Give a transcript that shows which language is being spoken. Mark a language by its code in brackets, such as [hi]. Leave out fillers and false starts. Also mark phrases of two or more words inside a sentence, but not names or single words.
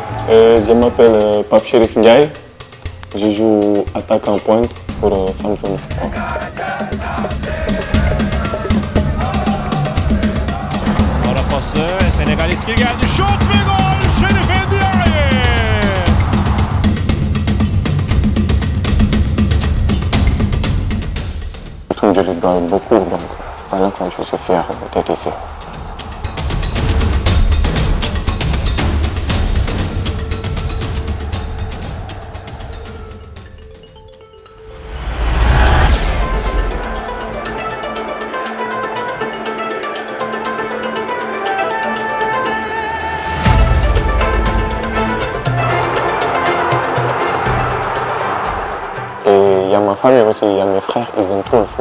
[fr] Je m'appelle Pape Chérif Ndiaye. Je joue attaquant pointe pour Samsung Sport. [tr] Ara pası Senegal etkili geldi. Şut ve gol Şerif Ndiaye. [fr] Je lui dois beaucoup, donc voilà quand je suis fier d'être ici. Et il y a ma famille aussi, il y a mes frères, ils aiment trop le foot.